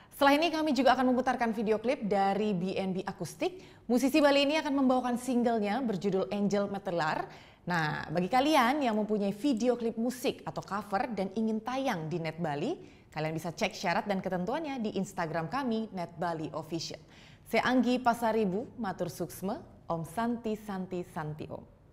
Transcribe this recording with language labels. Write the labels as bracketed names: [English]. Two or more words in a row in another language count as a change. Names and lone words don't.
[Indonesian] Setelah ini kami juga akan memutarkan video klip dari BNB Akustik. Musisi Bali ini akan membawakan singlenya berjudul Angel Metelar. Nah, bagi kalian yang mempunyai video klip musik atau cover dan ingin tayang di Net Bali, kalian bisa cek syarat dan ketentuannya di Instagram kami, Net Bali Official. Saya Anggi Pasaribu, [Balinese] matur suksma, Om Santi Santi Santi Om.